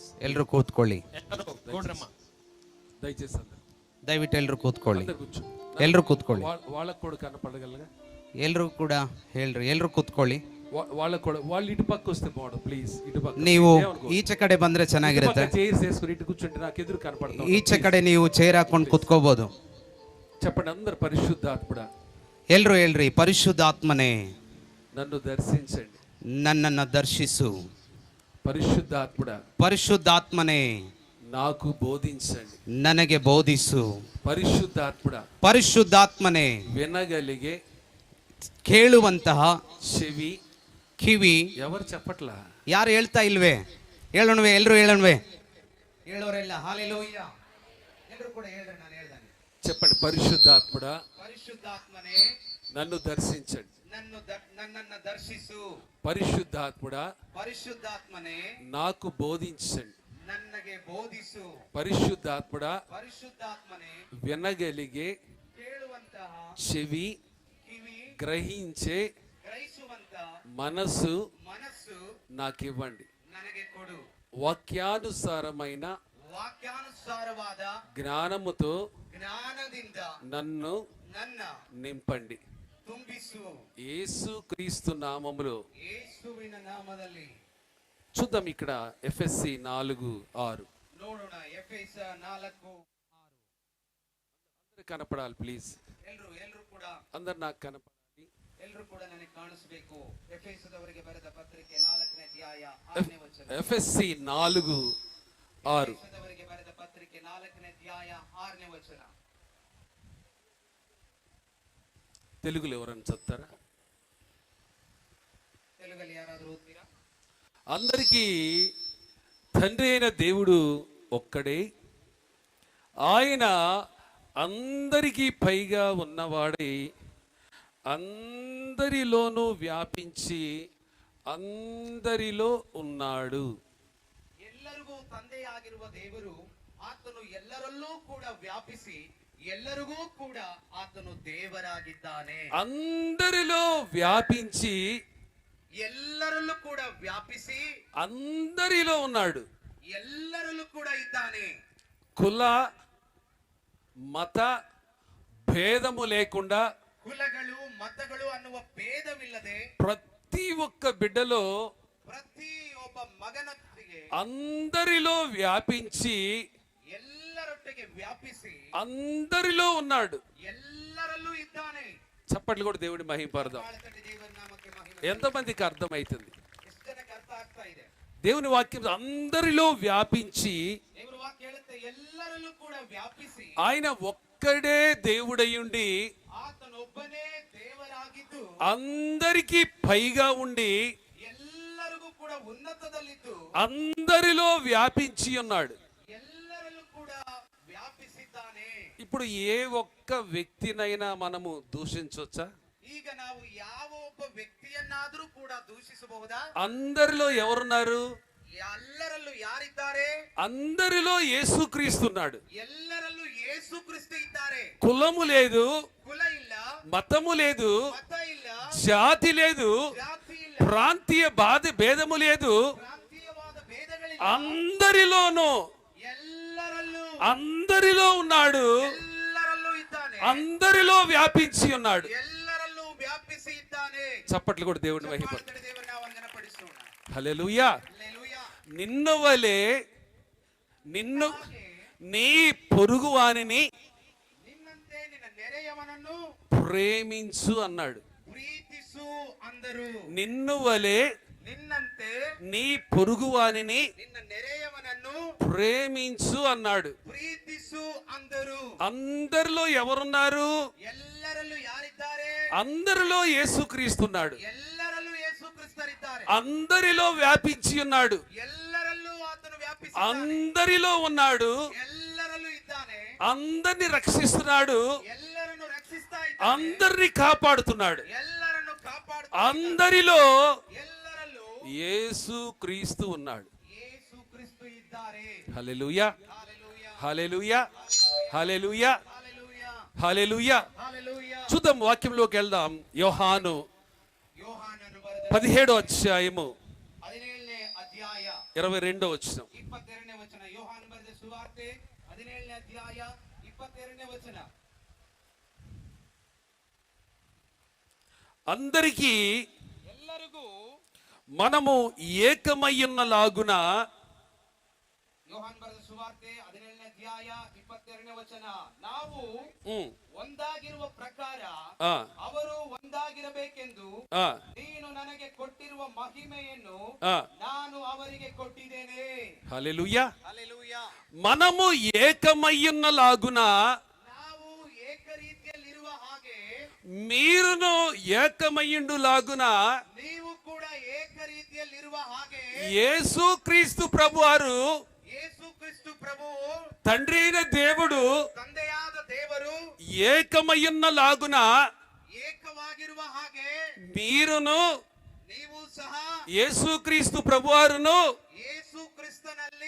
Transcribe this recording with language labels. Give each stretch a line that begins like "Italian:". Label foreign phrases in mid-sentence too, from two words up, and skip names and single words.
Kannada: ಎಲ್ಲರೂ ಕೂತ್ಕೊಳ್ಳಿ. ಕೊಡ್ರಮ್ಮ
Telugu: దయచేసి అందరు
Kannada: ದಯವಿಟ್ಟು ಎಲ್ಲರೂ ಕೂತ್ಕೊಳ್ಳಿ.
Telugu: అందరు కూర్చోండి.
Kannada: ಎಲ್ಲರೂ ಕೂತ್ಕೊಳ್ಳಿ.
Telugu: వాళ్ళకు కూడా కనపడగలగా.
Kannada: ಎಲ್ಲರೂ ಕೂಡ ಹೇಳ್ರಿ, ಎಲ್ಲರೂ ಕೂತ್ಕೊಳ್ಳಿ.
Telugu: వాళ్ళకు కూడా వాళ్ళు ఇటు పక్క వస్తే బాగుండు ప్లీజ్. ఇటు పక్క
Kannada: ನೀವು ಈಚೆ ಕಡೆ ಬಂದ್ರೆ ಚೆನ್ನಾಗಿರುತ್ತೆ.
Telugu: చైర్స్ వేసుకుని ఇటు కూర్చుంటే నాకు ఎదురు కనపడతాం.
Kannada: ಈಚೆ ಕಡೆ ನೀವು ಚೇರ್ ಹಾಕೊಂಡು ಕೂತ್ಕೋಬಹುದು.
Telugu: చెప్పండి అందరు పరిశుద్ధాత్ముడా.
Kannada: ಎಲ್ಲರೂ ಹೇಳ್ರಿ, ಪರಿಶುದ್ಧಾತ್ಮನೇ
Telugu: నన్ను దర్శించండి.
Kannada: ನನ್ನನ್ನು ದರ್ಶಿಸು.
Telugu: పరిశుద్ధాత్ముడా.
Kannada: ಪರಿಶುದ್ಧಾತ್ಮನೇ
Telugu: నాకు బోధించండి.
Kannada: ನನಗೆ ಬೋಧಿಸು.
Telugu: పరిశుద్ధాత్ముడా.
Kannada: ಪರಿಶುದ್ಧಾತ್ಮನೇ
Telugu: వినగలిగే
Kannada: ಕೇಳುವಂತಹ
Telugu: చెవి.
Kannada: ಕಿವಿ.
Telugu: ఎవరు చెప్పట్లా?
Kannada: ಯಾರು ಹೇಳ್ತಾ ಇಲ್ವೇ? ಹೇಳೋಣವೇ? ಎಲ್ಲರೂ ಹೇಳೋಣವೇ? ಹೇಳೋರೆಲ್ಲ ಹಾಲೆಲೂಯಾ. ಎಲ್ಲರೂ ಕೂಡ ಹೇಳ್ರಿ, ನಾನು ಹೇಳ್ದಾನೆ.
Telugu: చెప్పండి. పరిశుద్ధాత్ముడా.
Kannada: ಪರಿಶುದ್ಧಾತ್ಮನೇ
Telugu: నన్ను దర్శించండి.
Kannada: ನನ್ನನ್ನು ದರ್ಶಿಸು.
Telugu: పరిశుద్ధాత్ముడా.
Kannada: ಪರಿಶುದ್ಧಾತ್ಮನೇ
Telugu: నాకు బోధించండి.
Kannada: ನನಗೆ ಬೋಧಿಸು.
Telugu: పరిశుద్ధాత్ముడా.
Kannada: ಪರಿಶುದ್ಧಾತ್ಮನೇ
Telugu: వినగలిగే
Kannada: ಕೇಳುವಂತಹ
Telugu: చెవి,
Kannada: ಕಿವಿ,
Telugu: గ్రహించే మనస్సు మనస్సు నాకివ్వండి.
Kannada: ನನಗೆ ಕೊಡು.
Telugu: వాక్యానుసారమైన
Kannada: ವಾಕ್ಯಾನುಸಾರವಾದ
Telugu: జ్ఞానముతో
Kannada: ಜ್ಞಾನದಿಂದ
Telugu: నన్ను
Kannada: ನನ್ನ
Telugu: నింపండి.
Kannada: ತುಂಬಿಸು.
Telugu: యేసు క్రీస్తు నామములో.
Kannada: ಯೇಸುವಿನ ನಾಮದಲ್ಲಿ.
Telugu: చూద్దాం ఇక్కడ ఎఫ్ఎస్సి 4:6.
Kannada: ನೋಡೋಣ ಎಫೆಸ 4:6.
Telugu: అందరూ కనపడాలి ప్లీజ్.
Kannada: ಎಲ್ಲರೂ ಕೂಡ
Telugu: అందరు నాకు కనపడాలి.
Kannada: ಎಲ್ಲರೂ ಕೂಡ ನನಗೆ ಕಾಣಿಸಬೇಕು. ಎಫೆಸದವರಿಗೆ ಬರೆದ ಪತ್ರಿಕೆ 4ನೇ ಅಧ್ಯಾಯ 6ನೇ ವಚನ.
Telugu: ఎఫ్ఎస్సి 4:6.
Kannada: ಎಫೆಸದವರಿಗೆ ಬರೆದ ಪತ್ರಿಕೆ 4ನೇ ಅಧ್ಯಾಯ 6ನೇ ವಚನ.
Telugu: తెలుగులో ఎవరైనా చదువుతారా?
Kannada: తెలుగులో ಯಾರಾದರೂ ಓದ್ತೀರಾ?
Telugu: అందరికీ తండ్రి అయిన దేవుడు ఒక్కడే, ఆయన అందరికీ పైగా ఉన్నవాడై అందరిలోనూ వ్యాపించి అందరిలో ఉన్నాడు.
Kannada: ಎಲ್ಲರಿಗೂ ತಂದೆಯಾಗಿರುವ ದೇವರು ಆತನು ಎಲ್ಲರಲ್ಲೂ ಕೂಡ ವ್ಯಾಪಿಸಿ ಎಲ್ಲರಿಗೂ ಕೂಡ ಆತನು ದೇವರಾಗಿದ್ದಾನೆ.
Telugu: అందరిలో వ్యాపించి
Kannada: ಎಲ್ಲರಲ್ಲೂ ಕೂಡ ವ್ಯಾಪಿಸಿ
Telugu: అందరిలో ఉన్నాడు.
Kannada: ಎಲ್ಲರಲ್ಲೂ ಕೂಡ ಇದ್ದಾನೆ.
Telugu: కుల మత భేదము లేకుండా
Kannada: ಕುಲಗಳು ಮತಗಳು ಅನ್ನುವ ಭೇದವಿಲ್ಲದೆ
Telugu: ప్రతి ఒక్క బిడ్డలో
Kannada: ಪ್ರತಿ ಒಬ್ಬ ಮಗನೊಟ್ಟಿಗೆ
Telugu: అందరిలో వ్యాపించి
Kannada: ಎಲ್ಲರೊಟ್ಟಿಗೆ ವ್ಯಾಪಿಸಿ
Telugu: అందరిలో ఉన్నాడు.
Kannada: ಎಲ್ಲರಲ್ಲೂ ಇದ್ದಾನೆ.
Telugu: చప్పట్లు కూడా దేవుడి మహిమపరదాం.
Kannada: ತಾಳತಟ್ಟಿ ದೇವರ ನಾಮಕ್ಕೆ ಮಹಿಮೆ.
Telugu: ఎంతమందికి అర్థమవుతుంది?
Kannada: ಎಷ್ಟು ಜನಕ್ಕೆ ಅರ್ಥ ಆಗ್ತಾ ಇದೆ?
Telugu: దేవుని వాక్యం అందరిలో వ్యాపించి
Kannada: ದೇವರ ವಾಕ್ಯ ಹೇಳುತ್ತೆ ಎಲ್ಲರಲ್ಲೂ ಕೂಡ ವ್ಯಾಪಿಸಿ
Telugu: ఆయన ఒక్కడే దేవుడయ్యుండి
Kannada: ಆತನೊಬ್ಬನೇ ದೇವರಾಗಿದ್ದು
Telugu: అందరికీ పైగా ఉండి
Kannada: ಎಲ್ಲರಿಗೂ ಕೂಡ ಉನ್ನತದಲ್ಲಿದ್ದು
Telugu: అందరిలో వ్యాపించి ఉన్నాడు.
Kannada: ಎಲ್ಲರಲ್ಲೂ ಕೂಡ ವ್ಯಾಪಿಸಿದ್ದಾನೆ.
Telugu: ఇప్పుడు ఏ ఒక్క వ్యక్తినైనా మనము దూషించవచ్చా?
Kannada: ಈಗ ನಾವು ಯಾವ ಒಬ್ಬ ವ್ಯಕ್ತಿಯನ್ನಾದರೂ ಕೂಡ ದೂಷಿಸಬಹುದಾ?
Telugu: అందరిలో ఎవరున్నారు?
Kannada: ಎಲ್ಲರಲ್ಲೂ ಯಾರಿದ್ದಾರೆ?
Telugu: అందరిలో యేసుక్రీస్తున్నాడు.
Kannada: ಎಲ್ಲರಲ್ಲೂ ಯೇಸು ಕ್ರಿಸ್ತ ಇದ್ದಾರೆ.
Telugu: కులము లేదు,
Kannada: ಕುಲ ಇಲ್ಲ,
Telugu: మతము లేదు,
Kannada: ಮತ ಇಲ್ಲ,
Telugu: జాతి లేదు,
Kannada: ಜಾತಿ ಇಲ್ಲ,
Telugu: ప్రాంతీయ భేదము లేదు.
Kannada: ಪ್ರಾಂತೀಯವಾದ ಭೇದಗಳಿಲ್ಲ.
Telugu: అందరిలోనూ అందరిలో ఉన్నాడు.
Kannada: ಎಲ್ಲರಲ್ಲೂ ಇದ್ದಾನೆ.
Telugu: అందరిలో వ్యాపించి ఉన్నాడు.
Kannada: ಎಲ್ಲರಲ್ಲೂ ವ್ಯಾಪಿಸಿ ಇದ್ದಾನೆ.
Telugu: చప్పట్లు కూడా దేవుని మహిమ.
Kannada: ದೇವರನ್ನ ವಂದನಪಡಿಸೋಣ.
Telugu: హల్లెలూయా. హల్లెలూయా. నిన్ను వలె నీ పొరుగువానిని
Kannada: ನಿನ್ನಂತೆ ನಿನ್ನ ನೆರೆಯವನನ್ನು
Telugu: ప్రేమించు అన్నాడు.
Kannada: ಪ್ರೀತಿಸು ಅಂದರು.
Telugu: నిన్ను వలె
Kannada: ನಿನ್ನಂತೆ
Telugu: నీ పొరుగువానిని
Kannada: ನಿನ್ನ ನೆರೆಯವನನ್ನು
Telugu: ప్రేమించు అన్నాడు.
Kannada: ಪ್ರೀತಿಸು ಅಂದರು.
Telugu: అందరిలో ఎవరున్నారు?
Kannada: ಎಲ್ಲರಲ್ಲೂ ಯಾರಿದ್ದಾರೆ?
Telugu: అందరిలో యేసుక్రీస్తున్నాడు.
Kannada: ಎಲ್ಲರಲ್ಲೂ ಯೇಸು ಕ್ರಿಸ್ತರಿದ್ದಾರೆ.
Telugu: అందరిలో వ్యాపించి ఉన్నాడు.
Kannada: ಎಲ್ಲರಲ್ಲೂ ಆತನು ವ್ಯಾಪಿಸಿ
Telugu: అందరిలో ఉన్నాడు.
Kannada: ಎಲ್ಲರಲ್ಲೂ ಇದ್ದಾನೆ.
Telugu: అందరిని రక్షిస్తున్నాడు.
Kannada: ಎಲ್ಲರನ್ನು ರಕ್ಷಿಸ್ತಾ ಇದ್ದಾನೆ.
Telugu: అందరిని కాపాడుతున్నాడు.
Kannada: ಎಲ್ಲರನ್ನು ಕಾಪಾಡುತ್ತಾ
Telugu: అందరిలో
Kannada: ಎಲ್ಲರಲ್ಲೂ
Telugu: యేసుక్రీస్తు ఉన్నాడు.
Kannada: ಯೇಸು ಕ್ರಿಸ್ತ ಇದ್ದಾರೆ.
Telugu: హల్లెలూయా, హల్లెలూయా, హల్లెలూయా, హల్లెలూయా, హల్లెలూయా, హల్లెలూయా. హల్లెలూయా. చూద్దాం, వాక్యంలోకి వెళ్దాం. యోహాను
Kannada: ಯೋಹಾನನು ಬರೆದ
Telugu: 17వ అధ్యాయము
Kannada: 17ನೇ ಅಧ್ಯಾಯ
Telugu: 22వ వచనం.
Kannada: 22ನೇ ವಚನ. ಯೋಹಾನ ಬರೆದ ಸುವಾರ್ತೆ 17ನೇ ಅಧ್ಯಾಯ 22ನೇ ವಚನ.
Telugu: అందరికీ
Kannada: ಎಲ್ಲರಿಗೂ
Telugu: మనము ఏకమయ్యున్నలాగున
Kannada: ಯೋಹಾನ ಬರೆದ ಸುವಾರ್ತೆ 17ನೇ ಅಧ್ಯಾಯ 22ನೇ ವಚನ. ನಾವು ఉమ్, ಒಂದಾಗಿರುವ ಪ್ರಕಾರ ఆ, ಅವರು ಒಂದಾಗಿರಬೇಕೆಂದು ఆ, ನೀನು ನನಗೆ ಕೊಟ್ಟಿರುವ ಮಹಿಮೆಯನ್ನು ఆ. ನಾನು ಅವರಿಗೆ ಕೊಟ್ಟಿದ್ದೇನೆ.
Telugu: హల్లెలూయా.
Kannada: ಹಲ್ಲೆಲೂಯಾ.
Telugu: మనము ఏకమయ్యున్నలాగున
Kannada: ನಾವು ಏಕರೀತಿಯಲ್ಲಿರುವ ಹಾಗೆ
Telugu: మీరును ఏకమయ్యుండులాగున
Kannada: ನೀವು ಕೂಡ ಏಕರೀತಿಯಲ್ಲಿರುವ ಹಾಗೆ
Telugu: యేసుక్రీస్తు ప్రభువారు,
Kannada: ಯೇಸು ಕ್ರಿಸ್ತು ಪ್ರಭು
Telugu: తండ్రి అయిన దేవుడు
Kannada: ತಂದೆಯಾದ ದೇವರು
Telugu: ఏకమయ్యున్నలాగున
Kannada: ಏಕವಾಗಿರುವ ಹಾಗೆ
Telugu: మీరును
Kannada: ನೀವು ಸಹ
Telugu: యేసుక్రీస్తు ప్రభువారును
Kannada: ಯೇಸು ಕ್ರಿಸ್ತನಲ್ಲಿ